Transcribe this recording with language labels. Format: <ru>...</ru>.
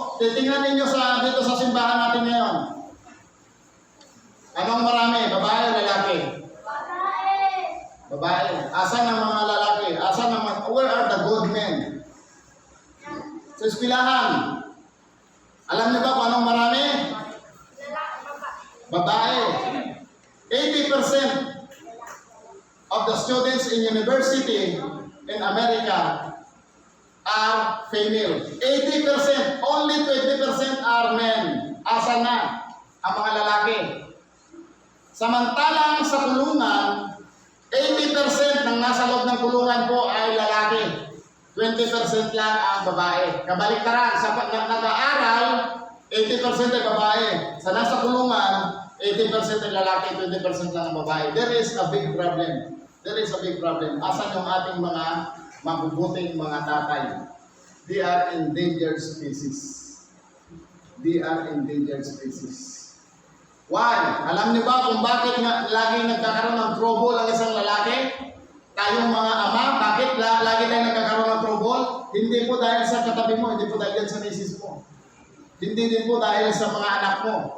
<tl>Titingnan ninyo dito sa simbahan natin ngayon. Anong marami? Babae o lalaki? Babae. Babae. Asan ang mga lalaki?</tl> <en>Where are the good men?</en> <tl>Sa eskwelahan. Alam niyo ba kung anong marami? Babae.</tl> <en>80% of the students in university in America are female. 80%, only 20% are men.</en> <tl>Asan na ang mga lalaki? Samantalang sa kulungan, 80% ng nasa loob ng kulungan po ay lalaki. 20% lang ang babae. Kabaliktaran, sa nag-aaral, 80% ay babae. Sa nasa kulungan, 80% ay lalaki, 20% lang ang babae.</tl> <en>There is a big problem. There is a big problem.</en> <tl>Asan yung ating mga mabubuting mga tatay?</tl> <en>They are endangered species. They are endangered species. Why?</en> <tl>Alam niyo ba kung bakit lagi nagkakaroon ng trouble ang isang lalaki? Tayong mga ama, bakit lagi tayo nagkakaroon ng trouble? Hindi po dahil sa katabi mo, hindi po dahil sa misis mo. Hindi din po dahil sa mga anak mo.</tl>